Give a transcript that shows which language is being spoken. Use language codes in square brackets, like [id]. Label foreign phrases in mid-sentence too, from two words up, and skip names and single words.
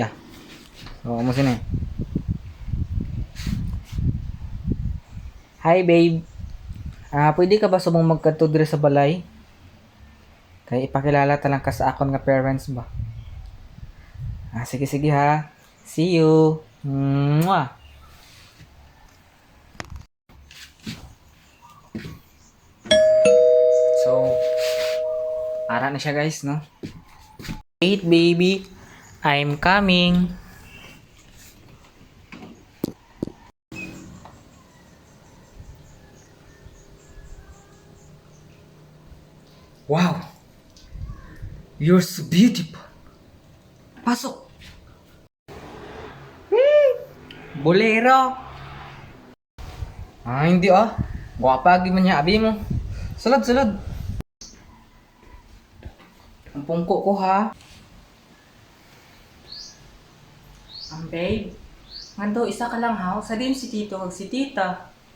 [hil] So amo sini. [en] Hi babe. [hil] Pwede ka ba subong magkadto diri sa balay? Kay ipakilala ta lang ka sa akon nga parents ba. Sige sige ha. [en] See you. [hil] Mwah. So ara na siya guys no. [en] Wait baby. I'm coming. Wow. You're so beautiful. [tl] Pasok. Bolero. Hindi ah. [hil] Gwapa gyud man niya abi mo. Sulod sulod. Ang pungko ko ha. Babe, nganto isa ka lang ha, sa din si Tito kag si Tita.